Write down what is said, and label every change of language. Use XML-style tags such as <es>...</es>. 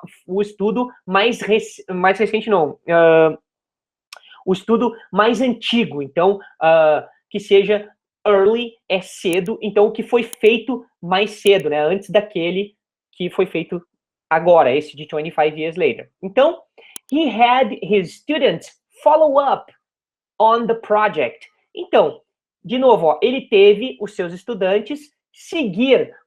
<pt>O estudo mais recente, não. O estudo mais antigo. Então, que seja early é cedo, então o que foi feito mais cedo, né? Antes daquele que foi feito agora, esse de</pt> <en>25 years later. Então, he had his students follow up on the project.</en> <pt>Então, de novo, ó, ele teve os seus estudantes seguir.</pt>